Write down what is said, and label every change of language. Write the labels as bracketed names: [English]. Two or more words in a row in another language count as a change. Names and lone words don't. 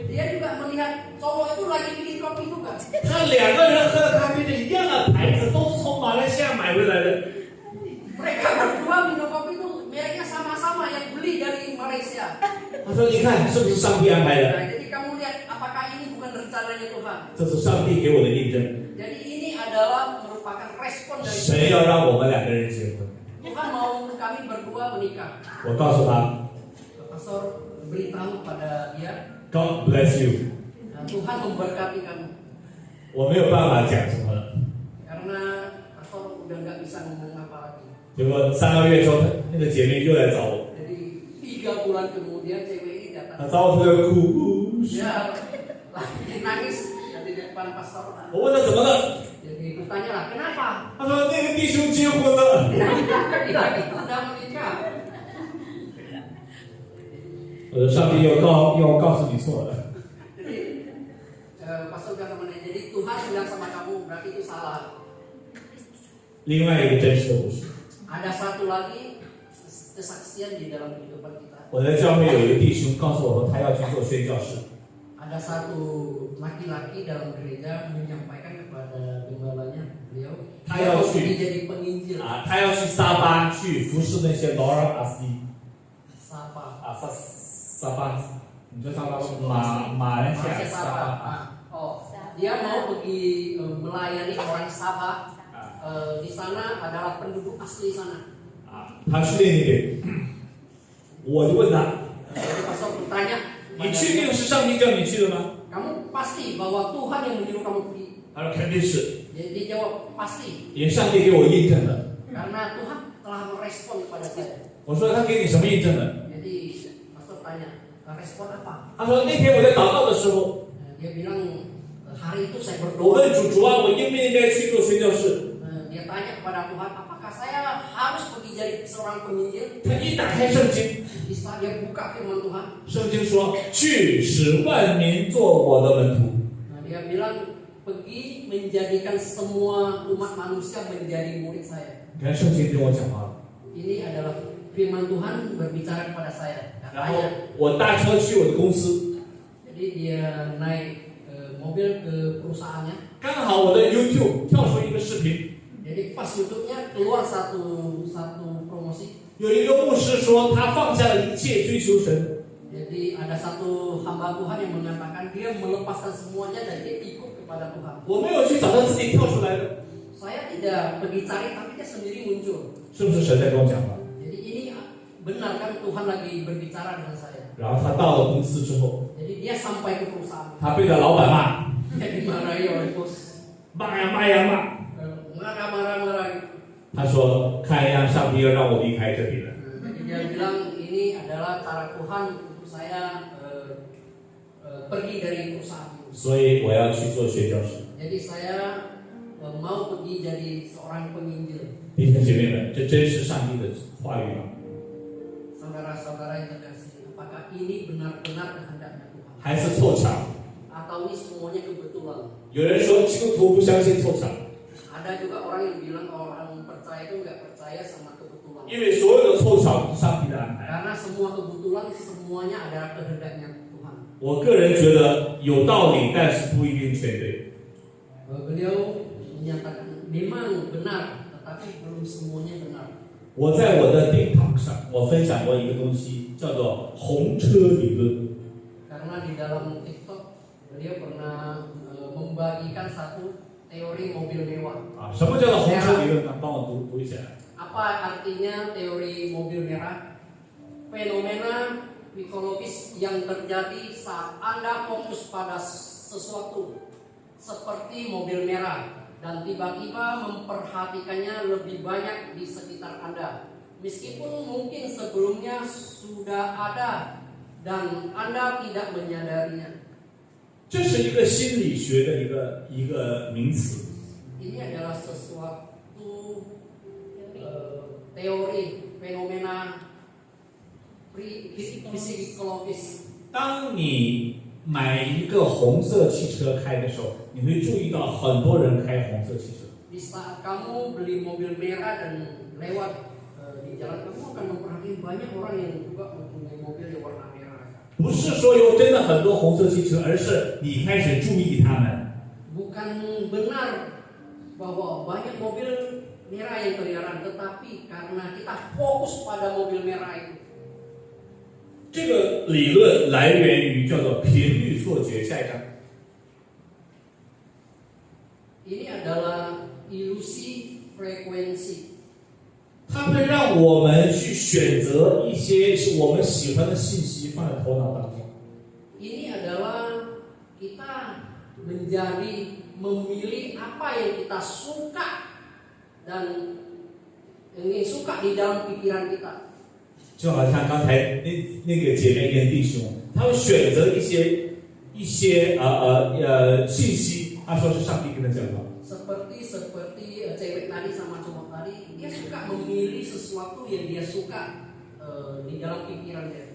[Indonesian] Dia juga melihat cowok itu lagi bikin kopi juga. [Chinese] 他两个人喝的咖啡是一样的牌子，都是从马来西亚买回来的。 [Indonesian] Mereka berdua minum kopi itu mereknya sama-sama yang beli dari Malaysia. [Chinese] 他说：“你看是不是上帝安排的？ [Indonesian] Nah, jadi kamu lihat apakah ini bukan rencananya Tuhan? [Chinese] 这是上帝给我的印证。 [Indonesian] Jadi ini adalah merupakan respon dari [Chinese] 神要让我们两个人结婚。 [Indonesian] Tuhan mau kami berdua menikah. [Chinese] 我告诉他 [Indonesian] Pastor beritahu pada dia, [English] ，God bless you。 [Indonesian] Tuhan memberkati kamu. [Chinese] 我没有办法讲什么了。 [Indonesian] Karena Pastor udah nggak bisa ngomong apa lagi. [Chinese] 结果3个月之后，那个姐妹又来找我， [Indonesian] Jadi 3 bulan kemudian cewek ini [Chinese] 她 [Indonesian] datang. [Chinese] 找我特别哭。 [Indonesian] Dia lagi nangis di depan pastor. [Chinese] 我问她怎么了， [Indonesian] Jadi bertanya lah, kenapa? [Chinese] 她说那个弟兄结婚了。 [Indonesian] Laki-laki itu udah menikah. [Chinese] 我说上帝要告诉你错了。 [Indonesian] Jadi pastor bilang sama dia, jadi Tuhan bilang sama kamu berarti itu salah. [Chinese] 另外一个真实的故事， [Indonesian] Ada satu lagi kesaksian di dalam kehidupan kita. [Chinese] 我在教会有一个弟兄告诉我说他要去做宣教士， [Indonesian] Ada satu laki-laki dalam gereja menyampaikan kepada gembalanya, beliau Dia mau pergi jadi penginjil. [Chinese] 他要去沙巴去服侍那些劳尔阿斯蒂 [Indonesian] Sapa. [Chinese] 沙巴，你知道沙巴吗？马来西亚 Malaysia 沙 Sabah. 巴 [Indonesian] Oh, dia mau pergi melayani orang Sabah. 啊 Di sana adalah penduduk asli sana. [Chinese] 他去那边，我就问他， [Indonesian] Jadi pastor bertanya, [Chinese] 你确定是上帝叫你去的吗？ [Indonesian] kamu pasti bahwa Tuhan yang menyuruh kamu pergi? [Chinese] 他说肯定是， [Indonesian] Dia jawab pasti, [Chinese] 也上帝给我印证的。 [Indonesian] karena Tuhan telah merespon kepada saya. [Chinese] 我说他给你什么印证的？ [Indonesian] Jadi pastor tanya, respon apa? [Chinese] 他说那天我在祷告的时候， [Indonesian] Dia bilang, hari itu saya [Chinese] 我 [Indonesian] berdoa. [Chinese] 问主啊，我应不应该去做宣教士？ [Indonesian] Dia tanya kepada Tuhan, apakah saya harus pergi jadi seorang penginjil? [Chinese] 他一打开圣经， [Indonesian] Di saat dia buka firman Tuhan, [Chinese] 圣经说去使万民做我的门徒。 [Indonesian] dia bilang, pergi menjadikan semua umat manusia menjadi murid saya. [Chinese] 你看圣经跟我讲话了。 [Indonesian] Ini adalah firman Tuhan berbicara kepada saya. [Chinese] 然后 [Indonesian] Katanya, [Chinese] 我搭车去我的公司， [Indonesian] jadi dia naik mobil ke perusahaannya. [Chinese] 刚好我的 YouTube 跳出一个视频， [Indonesian] Jadi pas YouTube-nya keluar satu promosi. [Chinese] 有一个牧师说他放下了一切追求神。 [Indonesian] Jadi ada satu hamba Tuhan yang mengatakan dia melepaskan semuanya dan dia ikut kepada Tuhan. [Chinese] 我没有去找他自己跳出来的， [Indonesian] Saya tidak pergi cari, tapi dia sendiri muncul. [Chinese] 是不是神在跟我讲话？ [Indonesian] Jadi ini benar kan Tuhan lagi berbicara dengan saya. [Chinese] 然后他到了公司之后， [Indonesian] Jadi dia sampai ke perusahaan. [Chinese] 他被他老板骂， [Indonesian] Dia dimarahi oleh bos. [Chinese] 骂呀骂呀骂。 [Indonesian] Marah-marah. [Chinese] 他说看样上帝要让我离开这里了。 [Indonesian] Jadi dia bilang ini adalah cara Tuhan untuk saya pergi dari perusahaan ini. [Chinese] 所以我要去做宣教士。 [Indonesian] Jadi saya mau pergi jadi seorang penginjil. [Chinese] 弟兄姐妹们，这真是上帝的话语吗？ [Indonesian] Saudara-saudara yang terkasih, apakah ini benar-benar kehendaknya Tuhan? [Chinese] 还是凑巧？ [Indonesian] Atau ini semuanya kebetulan? [Chinese] 有人说基督徒不相信凑巧， [Indonesian] Ada juga orang yang bilang orang percaya itu nggak percaya sama kebetulan. [Chinese] 因为所有的凑巧是上帝的安排。 [Indonesian] Karena semua kebetulan semuanya adalah kehendaknya Tuhan. [Chinese] 我个人觉得有道理，但是不一定全对。 [Indonesian] Beliau menyatakan memang benar, tetapi belum semuanya benar. [Chinese] 我在我的钉堂上，我分享过一个东西，叫做红车理论。 [Indonesian] Karena di dalam TikTok beliau pernah membagikan satu teori mobil mewah. [Chinese] 啊，什么叫做红车理论呢？帮我读一下。 [Indonesian] Apa artinya teori mobil merah? Fenomena psikologis yang terjadi saat Anda fokus pada sesuatu seperti mobil merah dan tiba-tiba memperhatikannya lebih banyak di sekitar Anda. Meskipun mungkin sebelumnya sudah ada dan Anda tidak menyadarinya. [Chinese] 这是一个心理学的一个名词。 [Indonesian] Ini adalah sesuatu teori fenomena psikologis. [Chinese] 当你买一个红色汽车开的时候，你会注意到很多人开红色汽车。 [Indonesian] Di saat kamu beli mobil merah dan lewat di jalan, kamu akan memperhatikan banyak orang yang juga mempunyai mobil yang warna merah. [Chinese] 不是说有真的很多红色汽车，而是你开始注意他们。 [Indonesian] Bukan benar bahwa banyak mobil merah yang keliaran, tetapi karena kita fokus pada mobil merah itu. [Chinese] 这个理论来源于叫做频率错觉。下一章。 [Indonesian] Ini adalah ilusi frekuensi. [Chinese] 它会让我们去选择一些是我们喜欢的信息放在头脑当中。 [Indonesian] Ini adalah kita memilih apa yang kita suka dan ingin suka di dalam pikiran kita. [Chinese] 就好像刚才那个姐妹跟弟兄，他们选择一些信息，他说是上帝跟他讲的。 [Indonesian] Seperti cewek tadi sama cowok tadi, dia suka memilih sesuatu yang dia suka di dalam pikiran dia.